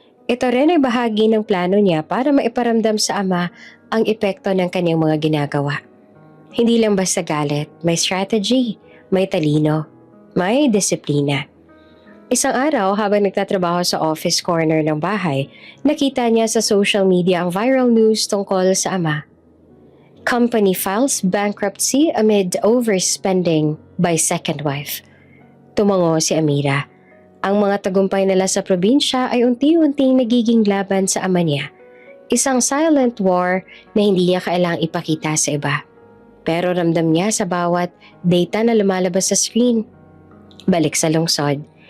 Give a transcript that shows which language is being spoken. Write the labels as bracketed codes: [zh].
[tl] Ito rin ay bahagi ng plano niya para maiparamdam sa ama ang epekto ng kanyang mga ginagawa. Hindi lang basta galit, may strategy, may talino, may disiplina. Isang araw habang nagtatrabaho sa office corner ng bahay, nakita niya sa social media ang viral news tungkol sa ama. [en] Company files bankruptcy amid overspending by second wife. [tl] Tumango si Amira. Ang mga tagumpay nila sa probinsya ay unti-unting nagiging laban sa ama niya. Isang silent war na hindi niya kailangang ipakita sa iba. Pero ramdam niya sa bawat data na lumalabas sa screen. Balik sa lungsod.